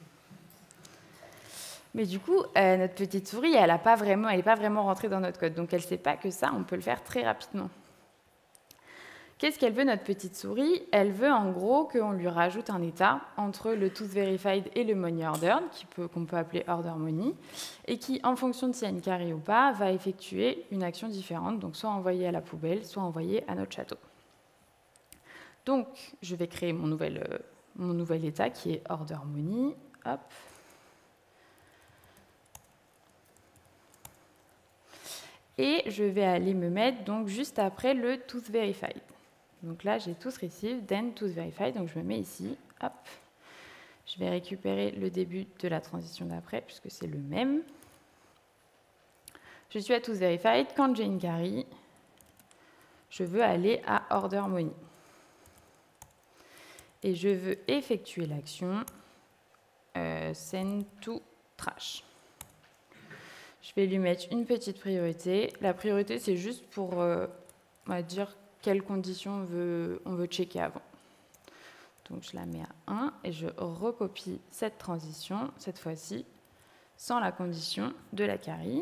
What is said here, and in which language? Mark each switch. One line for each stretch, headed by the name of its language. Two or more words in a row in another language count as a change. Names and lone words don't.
French: Mais du coup, notre petite souris, elle n'est pas vraiment rentrée dans notre code. Donc, elle ne sait pas que ça, on peut le faire très rapidement. Qu'est-ce qu'elle veut, notre petite souris? Elle veut en gros qu'on lui rajoute un état entre le
English: tooth verified
French: et le
English: money ordered,
French: qu'on peut appeler
English: order money,
French: et qui, en fonction de s'il y a une carie ou pas, va effectuer une action différente, donc soit envoyer à la poubelle, soit envoyer à notre château. Donc, je vais créer mon nouvel état qui est
English: order money.
French: Hop. Et je vais aller me mettre donc juste après le
English: tooth verified.
French: Donc là, j'ai
English: tooth received, then tooth verified,
French: donc je me mets ici, hop. Je vais récupérer le début de la transition d'après, puisque c'est le même. Je suis à
English: tooth verified,
French: quand j'ai une carie, je veux aller à
English: order money.
French: Et je veux effectuer l'action
English: send to trash.
French: Je vais lui mettre une petite priorité. La priorité, c'est juste pour, on va dire, quelles conditions on veut checker avant. Donc, je la mets à 1 et je recopie cette transition, cette fois-ci, sans la condition de la carie.